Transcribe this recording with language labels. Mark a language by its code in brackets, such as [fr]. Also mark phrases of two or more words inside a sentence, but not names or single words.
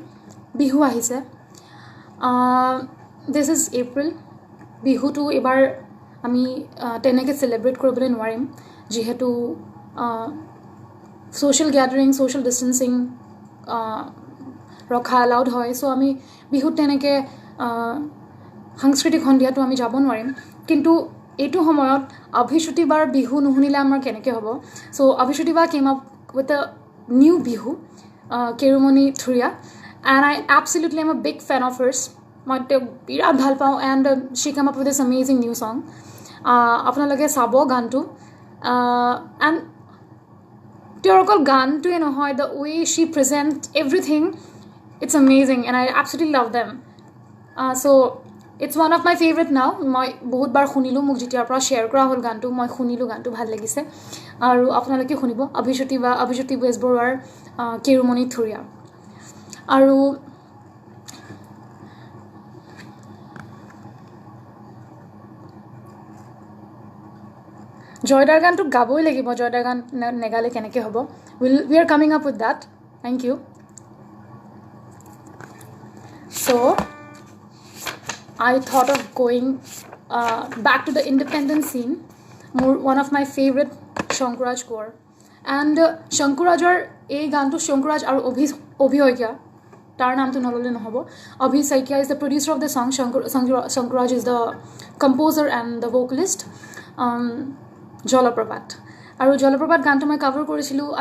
[as] বিহু আহিছে [en] this is April [as] বিহুটো এবাৰ আমি তেনেকৈ চেলিব্ৰেট কৰিবলৈ নোৱাৰিম যিহেতু [en] social gathering social distancing [as] ৰখা এলাউড হয় চ' আমি বিহুত তেনেকৈ সাংস্কৃতিক সন্ধিয়াটো আমি যাব নোৱাৰিম কিন্তু এইটো সময়ত অভিশ্ৰুতি বাৰ বিহু নুশুনিলে আমাৰ কেনেকৈ হ'ব চ' অভিশ্ৰুতি বা [en] came up with a new [as] বিহু কেৰুমণি থুৰীয়া [en] and I absolutely am a big fan of hers. [as] মই বিৰাট ভাল পাওঁ [en] and she came up with this amazing new song. [as] আপোনালোকে চাব গানটো [en] and [as] তেওঁৰ অকল গানটোৱে নহয় [en] the way she present everything it's amazing and I absolutely love them. So it's one of my favorite now. [as] মই বহুত বাৰ শুনিলোঁ মোক যেতিয়াৰ পৰা শ্বেয়াৰ কৰা হ'ল গানটো মই শুনিলোঁ গানটো ভাল লাগিছে আৰু আপোনালোকে শুনিব অভিজ্যোতি বেজবৰুৱাৰ কেৰুমণি থুৰীয়া আৰু জয়দাৰ গানটো গাবই লাগিব জয়দাৰ গান নেগালে কেনেকৈ হ'ব [en] we are coming up with that thank you so I thought of going back to the independent scene one of my favorite Shankaraj Kaur and [as] শংকৰাজৰ এই গানটো শংকৰাজ আৰু অভি শইকীয়া তাৰ নামটো নোলোৱাকৈ নহ'ব [en] Obhi Saikia is the producer of the song Shankaraj is the composer and the vocalist Jalaprapat [as] আৰু জলপ্ৰপাত গানটো মই কভাৰ কৰিছিলো [en] I